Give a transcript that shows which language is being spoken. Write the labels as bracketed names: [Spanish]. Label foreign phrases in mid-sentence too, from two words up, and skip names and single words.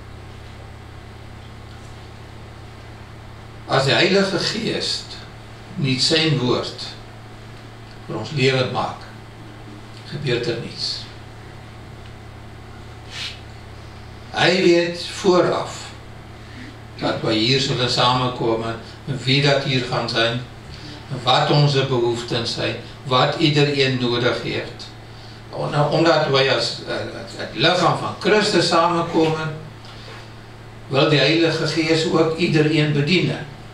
[Afrikaans] As die Heilige Geest nie sy woord vir ons lewend maak, gebeur [Dutch] er niets. Hy weet vooraf dat we hier zullen samenkomen, wie dat hier gaan zijn, wat onze behoeften zijn, wat iedereen nodig heeft. Omdat wij als het lichaam van Christus samenkomen, wil die Heilige Geest ook iedereen bedienen.